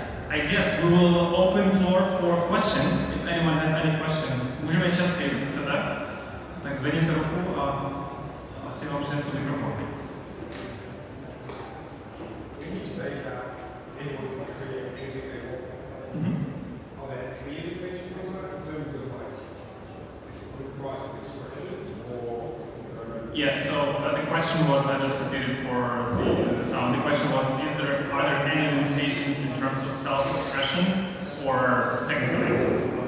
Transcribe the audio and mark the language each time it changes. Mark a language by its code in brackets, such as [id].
[en] I guess we will open floor for questions. If anyone has any question, [cs] můžeme česky, jestli chcete. Tak zvedněte ruku a asi vám přinesu mikrofon. [en] when you say that anyone can create anything they want, Mm-hmm. are there any limitations on that in terms of like rights of expression or? Yeah, so the question was, I just repeated for the sound, the question was, are there any limitations in terms of self-expression or technically?